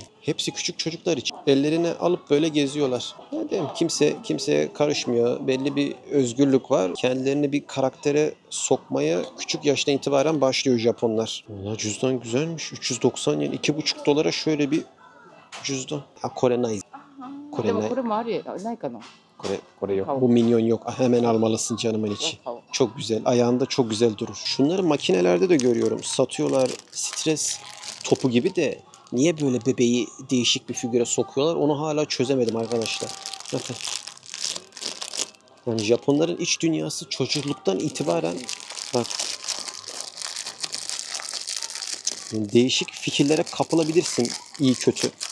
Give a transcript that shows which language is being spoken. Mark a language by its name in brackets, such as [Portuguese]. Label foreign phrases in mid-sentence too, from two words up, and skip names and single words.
[Turkish] Hepsi küçük çocuklar için. Ellerine alıp böyle geziyorlar. Değil mi? Kimseye karışmıyor. Belli bir özgürlük var. Kendilerini bir karaktere sokmaya küçük yaştan itibaren başlıyor Japonlar. Valla cüzdan güzelmiş. 390 yen, 2,5 dolara şöyle bir cüzdan. Ha, Kore Nice. [Japanese] でもこれもあるやないかな [Turkish] Kore yok. Bu minyon yok. Ah, hemen almalısın canımın içi. Çok güzel. Ayağında çok güzel durur. Şunları makinelerde de görüyorum. Satıyorlar. Stres topu gibi de niye böyle bebeği değişik bir figüre sokuyorlar onu hala çözemedim arkadaşlar. Bakın. Yani Japonların iç dünyası çocukluktan itibaren bak yani değişik fikirlere kapılabilirsin iyi kötü.